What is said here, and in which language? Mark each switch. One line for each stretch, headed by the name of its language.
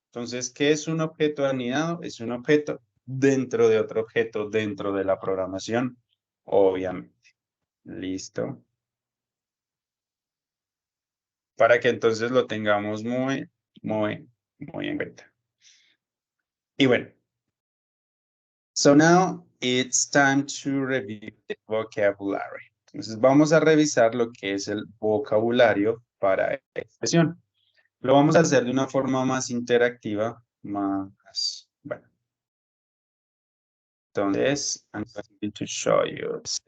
Spanish: Entonces, ¿qué es un objeto anidado? Es un objeto dentro de otro objeto dentro de la programación, obviamente. Listo. Para que entonces lo tengamos muy en cuenta. Y bueno.
English: So now it's time to review the vocabulary.
Spanish: Entonces vamos a revisar lo que es el vocabulario para esta expresión. Lo vamos a hacer de una forma más interactiva, más, bueno. Entonces,
English: I'm going to show you.